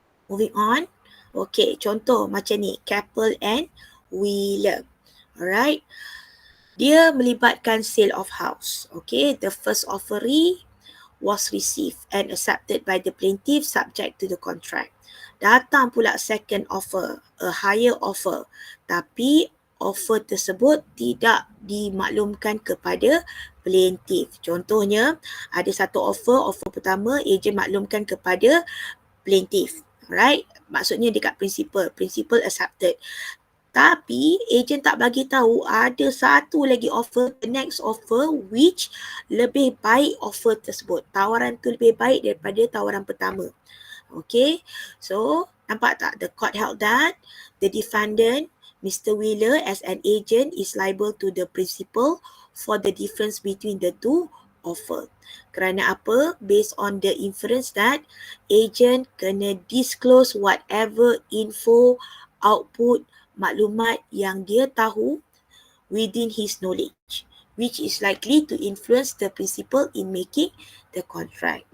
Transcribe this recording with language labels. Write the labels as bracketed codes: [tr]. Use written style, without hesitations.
[en] Moving on. Okay, [ms] contoh macam ni, [en] Keppel and Wheeler. Alright. [ms] Dia melibatkan sale of house. [en] Okay, the first offeree was received and accepted by the plaintiff subject to the contract. [ms] Datang pula [en] second offer, a higher offer. [ms] Tapi offer tersebut tidak dimaklumkan kepada plaintiff. Contohnya, ada satu offer pertama ejen maklumkan kepada plaintiff. Alright, maksudnya dekat principal accepted. Tapi ejen tak bagi tahu ada satu lagi offer, [en] the next offer which [ms] lebih baik offer tersebut. Tawaran tu lebih baik daripada tawaran pertama. [en] Okay, so [ms] nampak tak? [en] The court held that the defendant, Mr. Wheeler, as an agent is liable to the principal for the difference between the two offer. [ms] Kerana apa? [en] Based on the inference that agent kena disclose whatever info, output, [ms] maklumat yang dia tahu [en] within his knowledge, which is likely to influence the principal in making the contract.